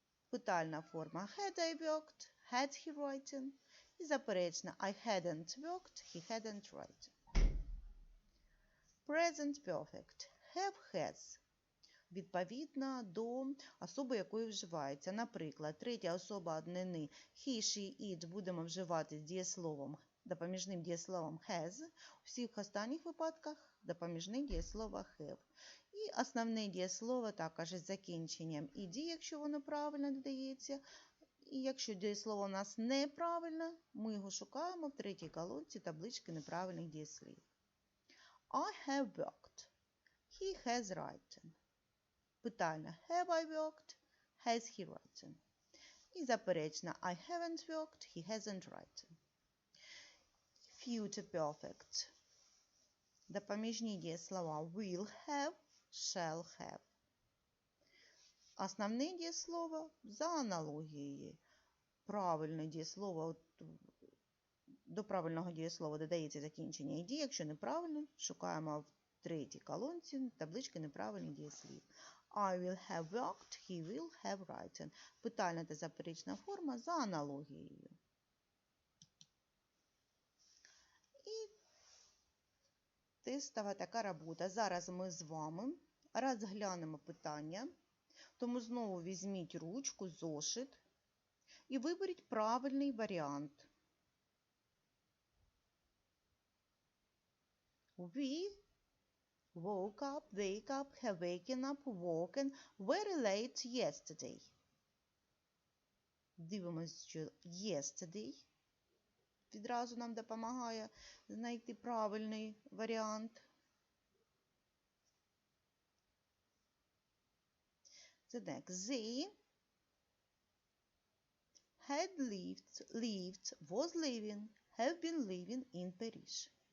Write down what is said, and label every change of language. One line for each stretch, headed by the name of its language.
Ukrainian: Питальна форма
English: had I worked, had he written.
Ukrainian: І заперечна
English: I hadn't worked, he hadn't written. Present perfect. Have, has.
Ukrainian: Відповідно до особи, якої вживається. Наприклад, третя особа однини he, she, it будемо вживати з дієсловом, допоміжним дієсловом has. У всіх останніх випадках допоміжне дієслово have. І основне дієслово також із закінченням ed, якщо воно правильно додається. І якщо дієслово у нас неправильне, ми його шукаємо в третій колонці таблички неправильних дієслів.
English: I have worked. He has written.
Ukrainian: Питальна
English: have I worked, has he written.
Ukrainian: І заперечна
English: I haven't worked, he hasn't written. Future perfect.
Ukrainian: Допоміжні дієслова
English: will have, shall have.
Ukrainian: Основне дієслово за аналогією. Правильне дієслово, до правильного дієслова додається закінчення ed, якщо неправильно, шукаємо в третій колонці таблички неправильних дієслів.
English: I will have worked, he will have written.
Ukrainian: Питальна та заперечна форма за аналогією. І тестова така робота. Зараз ми з вами розглянемо питання. Тому знову візьміть ручку, зошит і виберіть правильний варіант.
English: We woke up, wake up, have waken up, woken, very late yesterday.
Ukrainian: Дивимось, що yesterday відразу нам допомагає знайти правильний варіант.
English: The next, they had lived, was living, have been living in Paris.